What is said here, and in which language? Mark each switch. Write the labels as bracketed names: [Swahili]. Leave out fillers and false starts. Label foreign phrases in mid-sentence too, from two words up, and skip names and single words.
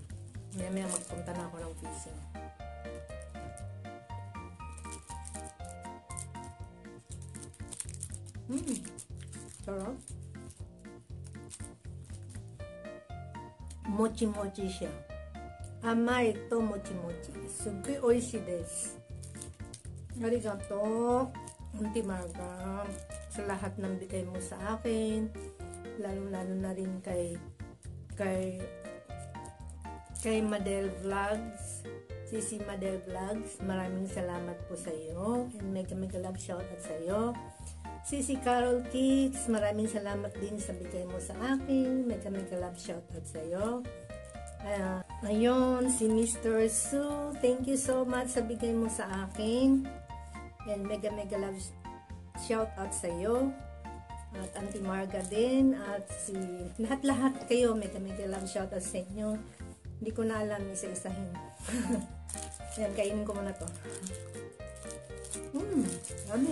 [Filipino] Maya magpunta na ako ng fishing. Sarap. Mochi-mochi siya. [Japanese] 甘いともちもち. すごいおいしいです. Arigato, [Filipino] Auntie Marga, sa lahat ng bigay mo sa akin. Lalo-lalo na rin kay Madel Vlogs, Sisi Madel Vlogs, maraming salamat po sa iyo, [English] and mega love shoutout [Filipino] sa iyo. Sisi Carol Kicks, maraming salamat din sa bigay mo sa akin, [English] mega love shoutout [Filipino] sa iyo. Ayun, si Mr. Sue, [English] thank you so much [Filipino] sa bigay mo sa akin, [English] and mega love shoutout [Filipino] sa iyo. At Auntie Marga din, at si lahat-lahat kayo, [English] mega love shoutout [Filipino] sa inyo. Hindi ko na alam isa-isahin. Yan, kainin ko muna to. Dami.